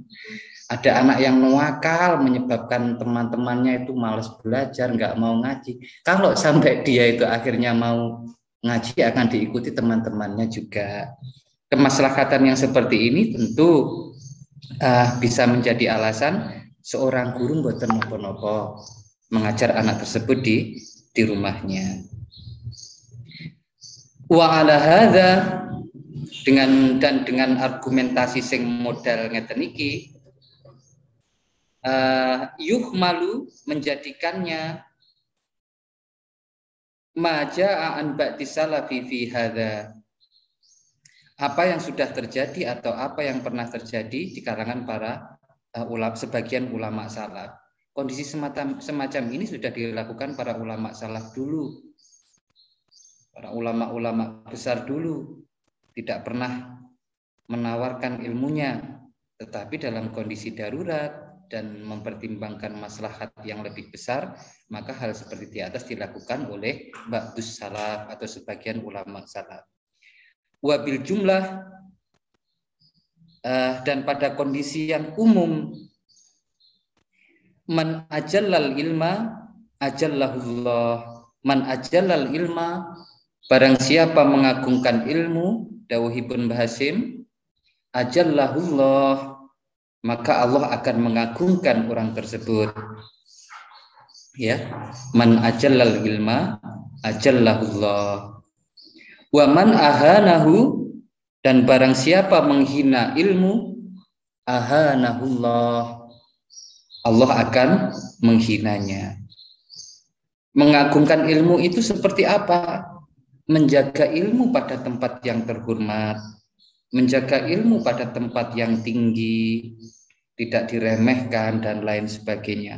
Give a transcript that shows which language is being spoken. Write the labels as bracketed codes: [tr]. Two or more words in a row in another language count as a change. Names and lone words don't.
[id] Ada anak yang nuakal menyebabkan teman-temannya itu malas belajar, nggak mau ngaji. Kalau sampai dia itu akhirnya mau ngaji, akan diikuti teman-temannya juga. Kemaslahatan yang seperti ini tentu bisa menjadi alasan seorang guru [jv] mboten nopo-nopo [id] mengajar anak tersebut di rumahnya. [ar] وعلى هذا, [id] dengan argumentasi [jv] sing modal ngeten iki, [id] yuhmalu, menjadikannya [ar] ما جاء عن بعض السلف في هذا, [id] apa yang sudah terjadi atau apa yang pernah terjadi di kalangan para sebagian ulama salaf. Kondisi semacam ini sudah dilakukan para ulama salaf dulu, para ulama-ulama besar dulu, tidak pernah menawarkan ilmunya, tetapi dalam kondisi darurat dan mempertimbangkan maslahat yang lebih besar, maka hal seperti di atas dilakukan oleh [ar] بعض السلف [id] atau sebagian ulama salaf. [ar] وبالجملة, [id] dan pada kondisi yang umum, [ar] من أجل العلم أجله الله، من أجل العلم, [id] barang siapa mengagungkan ilmu, [jv] dawuhipun Mbah Hasim, ajallahullah, [id] maka Allah akan mengagungkan orang tersebut. Ya, [ar] من أجل العلم أجله الله. ومن أهانه, [id] dan barang siapa menghina ilmu, ahanahullah, Allah akan menghinanya. Mengagungkan ilmu itu seperti apa? Menjaga ilmu pada tempat yang terhormat, menjaga ilmu pada tempat yang tinggi, tidak diremehkan dan lain sebagainya.